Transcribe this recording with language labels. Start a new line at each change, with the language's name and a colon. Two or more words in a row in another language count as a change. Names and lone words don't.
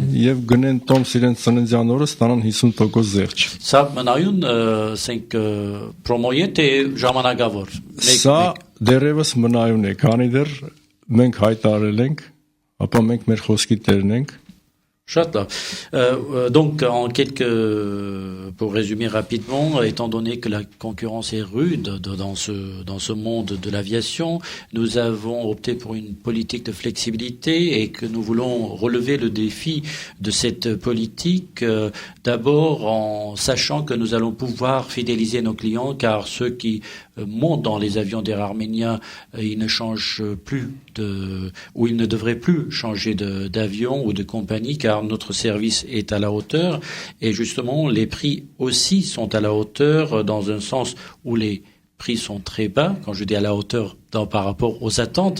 Armenian: Եվ գնեն տոմս իրենց ծննդյան օրը ստանան 50% զեղչ։ Սա մնայուն ասենք պրոմոյե թե ժամանակավոր։ Սա դեռևս մնայուն է, քանի դեռ մենք հայտարարել ենք, ապա մենք մեր խոսքի տերն ենք։ Շատ լավ.
French: Donc, pour résumer rapidement, étant donné que la concurrence est rude dans ce monde de l'aviation, nous avons opté pour une politique de flexibilité et que nous voulons relever le défi de cette politique, d'abord en sachant que nous allons pouvoir fidéliser nos clients, car ceux qui montent dans les avions d'Air Armenia, ils ne changent plus ou ils ne devraient plus changer d'avion ou de compagnie, car notre service est à la hauteur et justement les prix aussi sont à la hauteur dans un sens où les prix sont très bas, quand je dis à la hauteur par rapport aux attentes.